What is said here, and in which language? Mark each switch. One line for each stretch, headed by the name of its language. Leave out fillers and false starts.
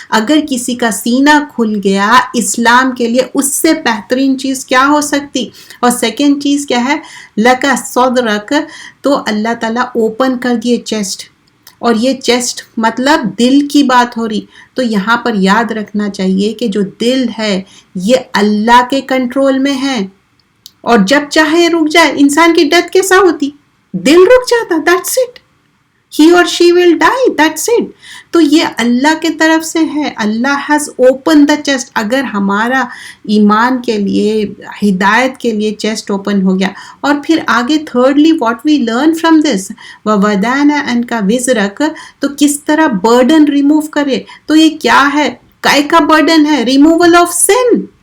Urdu: اگر کسی کا سینہ کھل گیا اسلام کے لیے، اس سے بہترین چیز کیا ہو سکتی؟ اور سیکنڈ چیز کیا ہے؟ لکا صدرک، تو اللہ تعالیٰ اوپن کر دیے چیسٹ. اور یہ چیسٹ مطلب دل کی بات ہو رہی. تو یہاں پر یاد رکھنا چاہیے کہ جو دل ہے یہ اللہ کے کنٹرول میں ہے، اور جب چاہے رک جائے. انسان کی ڈیتھ کیسا ہوتی؟ دل رک جاتا،
English: that's it. He or she will die, that's it.
Urdu: تو یہ اللہ کے طرف سے ہے.
English: Allah has opened the chest.
Urdu: اگر ہمارا ایمان کے لیے، ہدایت کے لیے چیسٹ اوپن ہو گیا. اور پھر آگے
English: thirdly what we learn from this
Arabic: وَوَدَانَ أَنْكَ وِزْرَكَ،
Urdu: تو کس طرح برڈن ریموو کرے. تو یہ کیا ہے؟ کائے کا برڈن ہے؟
English: Removal of sin.